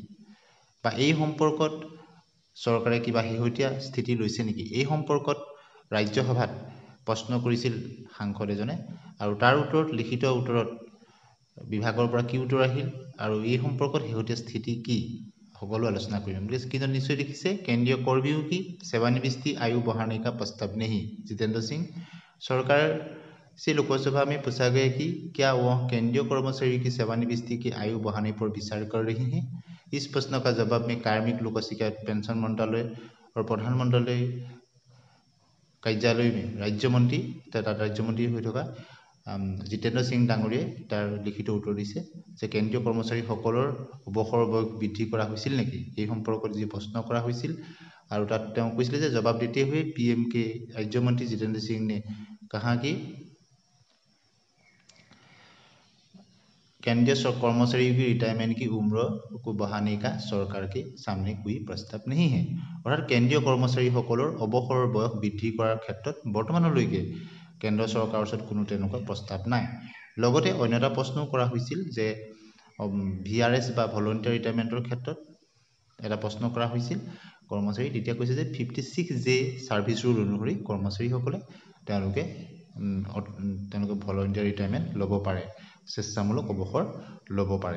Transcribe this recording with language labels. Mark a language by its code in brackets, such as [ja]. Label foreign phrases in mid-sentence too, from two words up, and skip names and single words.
[as] বা এই সম্পৰ্কত চৰকাৰে কিবা শেহতীয়া স্থিতি লৈছে নেকি? এই সম্পৰ্কত ৰাজ্যসভাত প্ৰশ্ন কৰিছিল সাংসদ এজনে, আৰু তাৰ উত্তৰত লিখিত উত্তৰত বিভাগৰ পৰা কি উত্তৰ আহিল আৰু এই সম্পৰ্কত শেহতীয়া স্থিতি কি, সকলো আলোচনা কৰিম। কিন্তু নিশ্চয় দেখিছে, [hi] केंद्रीय कर विभाग की सेवानिवृत्ति आयु बढ़ाने का प्रस्ताव नहीं। जितेंद्र सिंह, सरकार से लोकसभा में पूछा गया कि क्या वह केंद्रीय कर्मचारी की सेवानिवृत्ति की आयु बढ़ाने पर विचार कर रही हैं। इस प्रश्न का जवाब में कार्मिक लोक शिकायत पेंशन मंत्रालय और प्रधानमंत्री कार्यालय में राज्यमंत्री [as] হৈ থকা [hi] जितेंद्र [as] सिंह डांगरियाই তাৰ লিখিত উত্তৰ দিছে যে কেন্দ্ৰীয় কৰ্মচাৰীসকলৰ অৱসৰ বয়স বৃদ্ধি কৰা হৈছিল নেকি, এই সম্পৰ্কত যি প্ৰশ্ন কৰা হৈছিল, আৰু তাত তেওঁ কৈছিল যে [hi] जवाब देते हुए पीएम के राज्य मंत्री जितेंद्र सिंह ने कहा कि केंद्रीय कर्मचारी की रिटायरमेंट की उम्र को बढ़ाने का सरकार के सामने कोई प्रस्ताव नहीं है। [as] অৰ্থাৎ কেন্দ্ৰীয় কৰ্মচাৰী সকলৰ অৱসৰ বয়স বৃদ্ধি কৰাৰ ক্ষেত্ৰত বৰ্তমানলৈকে কেন্দ্ৰ চৰকাৰৰ ওচৰত কোনো তেনেকুৱা প্ৰস্তাৱ নাই। লগতে অন্য এটা প্ৰশ্ন কৰা হৈছিল যে ভিআৰএছ বা [en] voluntary retirement [as] ক্ষেত্ৰত এটা প্ৰশ্ন কৰা হৈছিল কৰ্মচাৰী, তেতিয়া কৈছে যে 56J [en] service rule [as] অনুসৰি কৰ্মচাৰীসকলে তেওঁলোকে [en] voluntary retirement [as] ল'ব পাৰে, স্বেচ্ছামূলক অৱসৰ ল'ব পাৰে।